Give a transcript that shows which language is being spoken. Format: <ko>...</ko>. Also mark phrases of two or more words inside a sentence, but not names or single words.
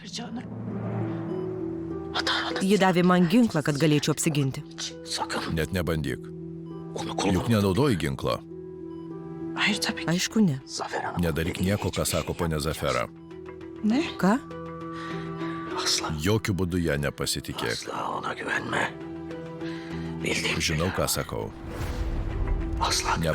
<tr>çıkaracağını.</tr> <lt>Ji davė man ginklą, kad galėčiau apsiginti.</lt> <tr>Sakın</tr> <lt>Net nebandyk.</lt> <tr>onu kullanma.</tr> <lt>Juk nenaudoji ginklo.</lt> <tr>Hayır tabii ki.</tr> <lt>Aišku, ne.</lt> <tr>Zafer Hanım.</tr> <lt>Nedaryk nieko, ką sako ponia Zafera.</lt> <tr>Ne?</tr> <lt>Ką?</lt> <tr>Asla.</tr> <lt>Jokių būdų ją nepasitikėk.</lt> <tr>Asla ona güvenme. Bildiğim</tr> <lt>Žinau, ką sakau.</lt> <tr>asla güvenme.</tr>